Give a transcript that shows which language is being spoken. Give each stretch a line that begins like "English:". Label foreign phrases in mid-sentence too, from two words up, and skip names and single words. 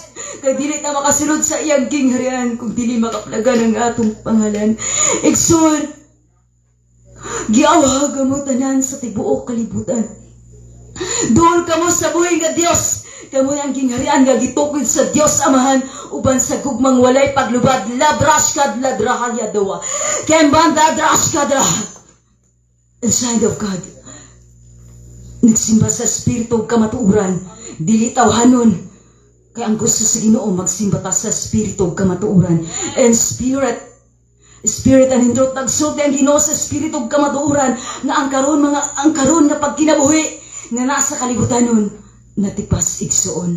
Cebuano: Kay dili na makasulod sa iyang gingharian kung dili makaplaga ng atong pangalan. Igsoon, giawhag mo tanan sa tibuok kalibutan. Doon kamo sa buhay nga Dios. Kamo ang gingharian nga gitukod sa Dios Amahan uban sa gugmang walay paglubad labrashkad ladrahaya dawa. Kembanda drashkada.
English: The sign of God.
Cebuano: Nagsimba sa espiritu kamatuuran, dili tawhanon. Kaya ang gusto sa Ginoo magsimba ta sa espiritu kamatuuran.
English: And spirit
Cebuano: ang hindot nagsulti ang Ginoo sa espiritu kamatuuran nga ang karon nga pagkinabuhi nga nasa kalibutan nun natipas igsuon.